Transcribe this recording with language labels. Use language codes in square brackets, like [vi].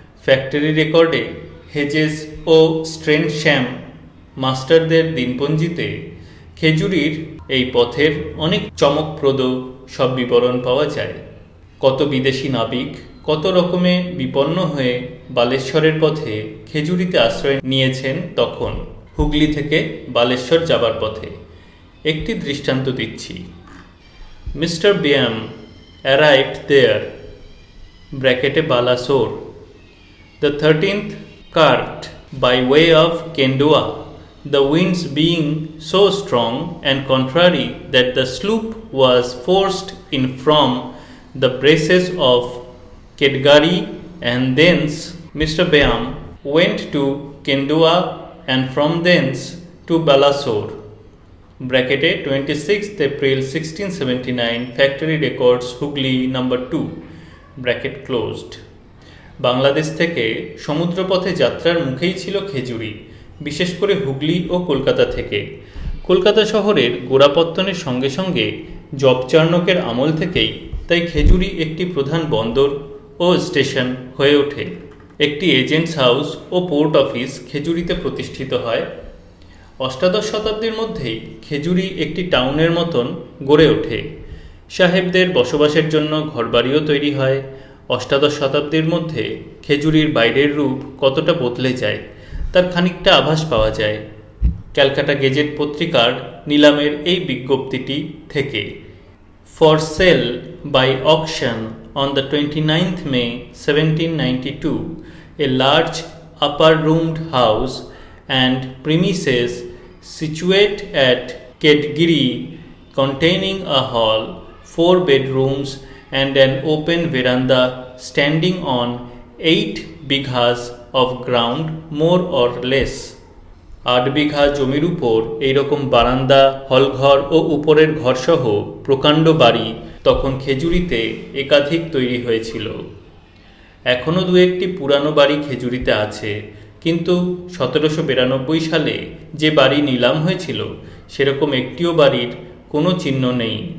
[bn] Factory রেকর্ডে Hedges ও স্ট্রেনশ্যাম মাস্টারদের দিনপঞ্জিতে খেজুরির এই পথের অনেক চমকপ্রদ সব বিবরণ পাওয়া যায়। কত বিদেশি নাবিক কত রকমে বিপন্ন হয়ে বালেশ্বরের পথে খেজুরিতে আশ্রয় নিয়েছেন তখন, হুগলি থেকে বালেশ্বর যাবার পথে। একটি দৃষ্টান্ত দিচ্ছি। [en] Mister Byam arrived there, ব্র্যাকেটে Balasore, the 13th cart by way of Kendua, the winds being so strong and contrary that the sloop was forced in from the braces of Kedgari, and thence Mr. Byam went to Kendua and from thence to Balasore. Bracket 26th April 1679, Factory Records, Hooghly number 2. Bracket closed. [bn] Bangladesh থেকে সমুদ্রপথে যাত্রার মুখেই ছিল খেজুরি, বিশেষ করে হুগলি ও কলকাতা থেকে। কলকাতা শহরের গোড়াপত্তনের সঙ্গে সঙ্গে জব চার্নকের আমল থেকেই তাই খেজুরি একটি প্রধান বন্দর ও স্টেশন হয়ে ওঠে। একটি এজেন্টস হাউস ও পোর্ট অফিস খেজুরিতে প্রতিষ্ঠিত হয়। অষ্টাদশ শতাব্দীর মধ্যেই খেজুরি একটি টাউনের মতন গড়ে ওঠে। সাহেবদের বসবাসের জন্য ঘরবাড়িও তৈরি হয়। অষ্টাদশ শতাব্দীর মধ্যে খেজুরির বাইরের রূপ কতটা বদলে যায় তার খানিকটা আভাস পাওয়া যায় ক্যালকাটা গেজেট পত্রিকার নিলামের এই বিজ্ঞপ্তিটি থেকে। [en] For sale by auction on the 29th May 1792, a large upper-roomed house and premises situate at Kedgiri, containing a hall, 4 bedrooms, and an open veranda standing on 8 bighas of ground more or less. [bn] 8 বিঘা জমির উপর এইরকম বারান্দা, হলঘর ও উপরের ঘরসহ প্রকাণ্ড বাড়ি তখন খেজুরিতে একাধিক তৈরি হয়েছিল। এখনও দু একটি পুরানো বাড়ি খেজুরিতে আছে, কিন্তু 1792 সালে যে বাড়ি নিলাম হয়েছিল সেরকম একটিও বাড়ির কোনো চিহ্ন নেই।